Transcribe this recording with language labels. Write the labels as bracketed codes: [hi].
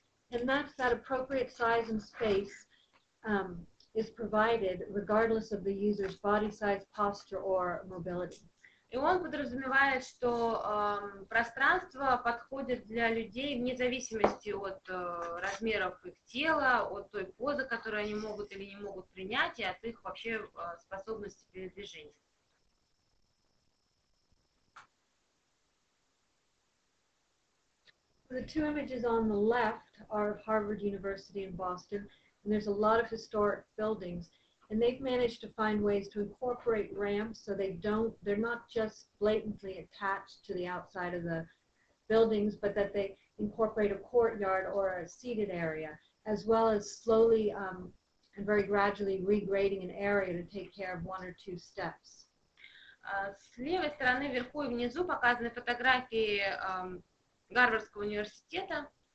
[en] And that's that appropriate size and space is provided regardless of the user's body size, posture, or mobility. [ru] И он подразумевает, что пространство подходит для людей вне зависимости от размеров их тела, от той позы, которую они могут или не могут принять, и от их вообще способности передвижения. [en] The two images on the left are of Harvard University in Boston, and there's a lot of historic buildings, and they've managed to find ways to incorporate ramps so they're not just blatantly attached to the outside of the buildings, but that they incorporate a courtyard or a seated area, as well as slowly and very gradually regrading an area to take care of 1 or 2 steps. [ru] С левой стороны вверху и внизу показаны фотографии Гарвардского университета.